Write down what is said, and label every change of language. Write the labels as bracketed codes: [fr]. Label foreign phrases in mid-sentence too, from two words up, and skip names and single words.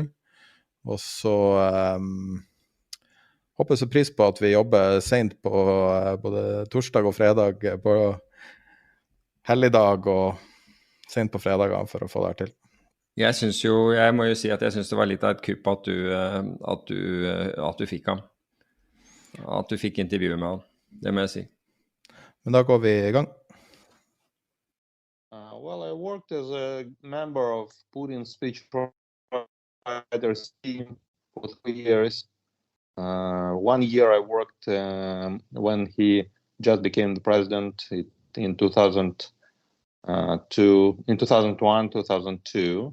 [no] Og så håper jeg så pris på at vi jobber sent på både torsdag og fredag, på helligdag og sent på fredager for å få det her til. Jeg må jo si at jeg synes det var litt av et kupp at du fikk ham. At du fikk intervjuet med han, det må jeg si. Men da går vi i gang. [en] Well, I worked as a member of Putin's speech writers team for 3 years. 1 year I worked when he just became the president in 2001, 2002.